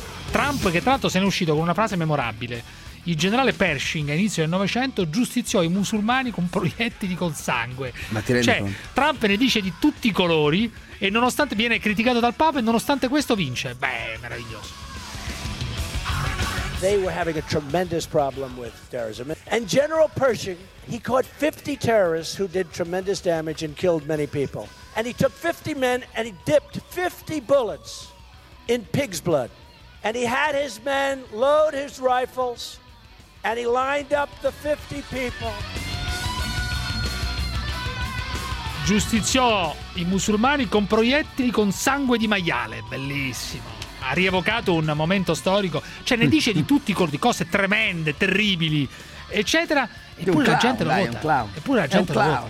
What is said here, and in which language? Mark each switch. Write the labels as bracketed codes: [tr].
[it] Trump, che tra l'altro se ne è uscito con una frase memorabile: il generale Pershing a inizio del Novecento giustiziò i musulmani con proiettili col sangue. Ma ti rendi conto? Trump ne dice di tutti i colori e nonostante viene criticato dal Papa e nonostante questo vince. Beh, meraviglioso. [en] They were having a tremendous problem with terrorism. And General Pershing, he caught 50 terrorists who did tremendous damage and killed many people. And he took 50 men and he dipped 50 bullets in pig's blood. And he had his men load his rifles and he lined up the 50 people. [it] Giustiziò i musulmani con proiettili con sangue di maiale. Bellissimo. Ha rievocato un momento storico. Cioè, ne dice di tutti i colori, cose tremende, terribili, eccetera. Eppure la gente lo vota. Eppure la gente lo vota.